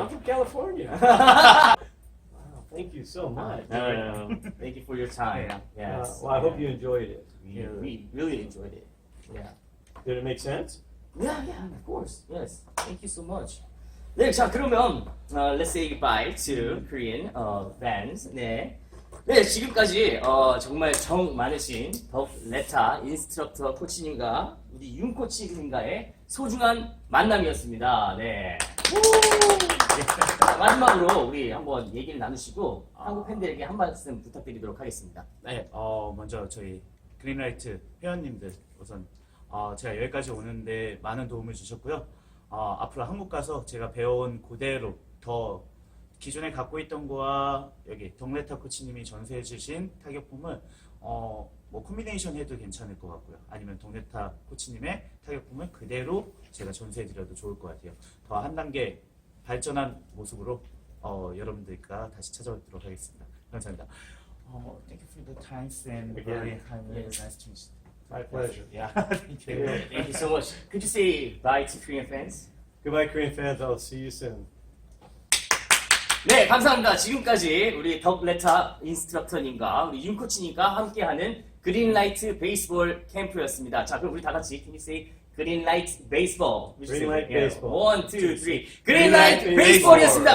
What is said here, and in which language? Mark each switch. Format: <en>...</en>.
<en>I'm from California. Wow, thank you so much. No. Thank you for your time. Yes. Well, I hope you enjoyed it. We really enjoyed it. Yeah. Did it make sense? Yeah, of course. Yes. Thank you so much.</en> <ko>네, 자 그러면</ko> <en>let's say goodbye to Korean fans.</en> <ko>네. 네, 지금까지 정말 정 많으신 덕레타 인스트럭터 코치님과 우리 윤 코치님과의 소중한 만남이었습니다. 네. 자, 마지막으로 우리 한번 얘기를 나누시고 한국 팬들에게 한 말씀 부탁드리도록 하겠습니다. 네, 먼저 저희 그린라이트 회원님들 우선 제가 여기까지 오는데 많은 도움을 주셨고요. 앞으로 한국 가서 제가 배워온 그대로 더 기존에 갖고 있던 거와 여기 덕레타 코치님이 전수해 주신 타격폼을 뭐 콤비네이션 해도 괜찮을 것 같고요. 아니면 덕레타 코치님의 타격폼을 그대로 제가 전수해 드려도 좋을 것 같아요. 더 한 단계 발전한 모습으로 여러분들과 다시 찾아오도록 하겠습니다. 감사합니다.</ko> <en>Thank you for the time and very nice to meet you. My pleasure. Yeah, thank you. Thank you so much. Could you say bye to Korean fans? Goodbye, Korean fans. I'll see you soon.</en> <ko>네, 감사합니다. 지금까지 우리 덕레타 인스트럭터님과 우리 윤 코치님과 함께하는 그린라이트 베이스볼 캠프였습니다. 자, 그럼 우리 다 같이</ko> <en>can you say</en> <ko>그린라이트 베이스볼?</ko> <en>Greenlight baseball. 1, 2, 3.</en> <ko>그린라이트 베이스볼이었습니다.</ko>